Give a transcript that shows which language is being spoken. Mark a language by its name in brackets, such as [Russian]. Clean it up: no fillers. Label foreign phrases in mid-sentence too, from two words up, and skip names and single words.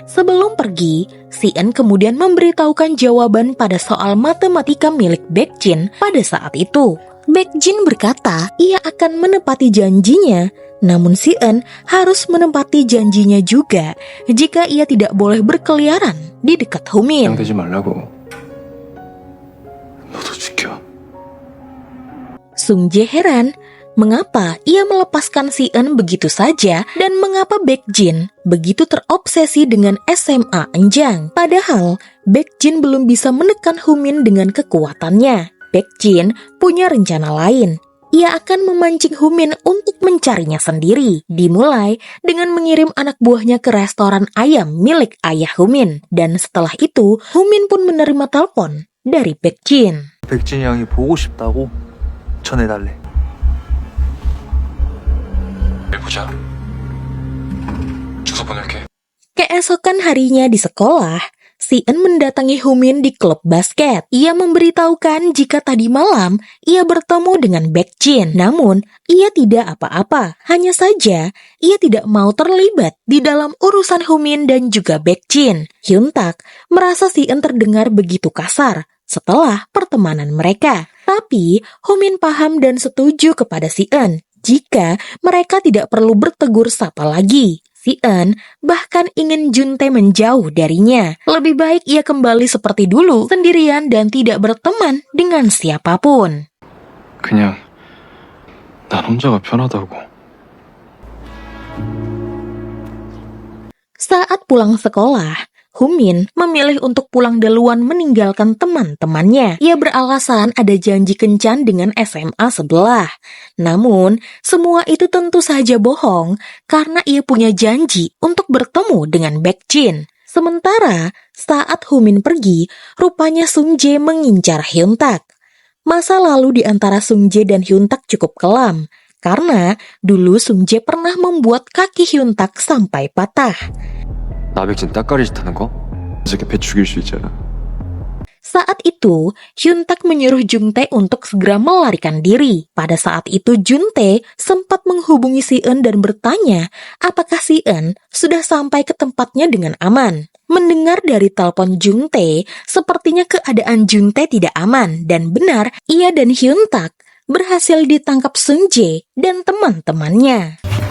[Indonesian] Sebelum pergi, Si-eun kemudian memberitahukan jawaban pada soal matematika milik Baekjin pada saat itu. Baekjin berkata ia akan menepati janjinya, namun Si-eun harus menepati janjinya juga jika ia tidak boleh berkeliaran di dekat Humin. [Korean] 되지 말라고. 너도 지켜. [Indonesian] Sung Jae heran mengapa ia melepaskan Si-eun begitu saja dan mengapa Baekjin begitu terobsesi dengan SMA Enjang. Padahal Baekjin belum bisa menekan Humin dengan kekuatannya. Baekjin punya rencana lain. Ia akan memancing Humin untuk mencarinya sendiri. Dimulai dengan mengirim anak buahnya ke restoran ayam milik ayah Humin. Dan setelah itu, Humin pun menerima telepon dari Baekjin. [Korean] 백진이 형이 보고 싶다고 전해달래. 보자. 주소 보낼게. [Indonesian] Keesokan harinya di sekolah, Si-eun mendatangi Humin di klub basket. Ia memberitahukan jika tadi malam ia bertemu dengan Baekjin. Namun, ia tidak apa-apa. Hanya saja, ia tidak mau terlibat di dalam urusan Humin dan juga Baekjin. Hyun-tak merasa Si-eun terdengar begitu kasar setelah pertemanan mereka. Tapi, Humin paham dan setuju kepada Si-eun jika mereka tidak perlu bertegur sapa lagi. Si-eun bahkan ingin Juntae menjauh darinya. Lebih baik ia kembali seperti dulu, sendirian dan tidak berteman dengan siapapun. [Korean] 그냥 난 혼자가 편하다고. [Indonesian] Saat pulang sekolah, Humin memilih untuk pulang duluan meninggalkan teman-temannya. Ia beralasan ada janji kencan dengan SMA sebelah. Namun, semua itu tentu saja bohong karena ia punya janji untuk bertemu dengan Baekjin. Sementara, saat Humin pergi, rupanya Sung Jae mengincar Hyun-tak. Masa lalu di antara Sung Jae dan Hyun-tak cukup kelam, karena dulu Sung Jae pernah membuat kaki Hyun-tak sampai patah. [Korean] 나백진 따까리 짓하는 거? 어저께 배 죽일 수 있잖아. [Indonesian] Saat itu, Hyun-tak menyuruh Juntae untuk segera melarikan diri. Pada saat itu, Juntae sempat menghubungi Si-eun dan bertanya apakah Si-eun sudah sampai ke tempatnya dengan aman. Mendengar dari telepon Juntae, sepertinya keadaan Juntae tidak aman dan benar ia dan Hyun-tak berhasil ditangkap Sung Jae dan teman-temannya.